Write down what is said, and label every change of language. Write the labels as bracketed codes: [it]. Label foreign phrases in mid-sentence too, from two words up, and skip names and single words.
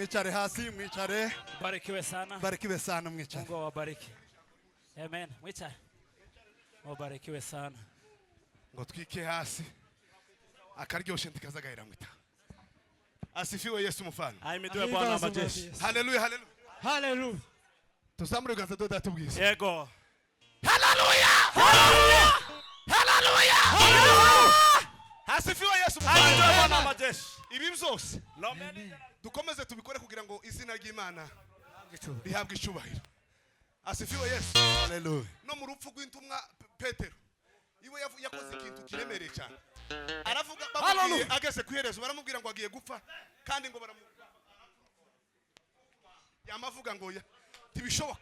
[rw] mwicare hasi mwicare [sw] Barikiwe sana. barikiwe sana mwicare Mungu awabariki. Amen. Mwicare. Mubarikiwe sana. [rw] ngo twike hasi akaryoshe ntikazagahera mwita. [sw] Asifiwe Yesu mfano. Ahimidiwe Bwana wa majeshi. Haleluya haleluya. Hallelujah. [rw] Tuzamure ganza doda tubwize. Yego. [sw] Haleluya haleluya haleluya. Asifiwe Yesu Ahimidiwe Bwana wa mfano. majeshi. [rw] Ibi byose dukomeze tubikore kugira ngo izina ry'Imana rihabwe icubahiro. [sw] Asifiwe Yesu. haleluya [rw] No mu rupfu rw'intumwa Petero iwe yakoze ikintu kiremereye cyane. Aravuga bamubwiye ageze kwiherezo baramubwira ngo agiye gupfa kandi ngo yamavuga ngo tibishoboka.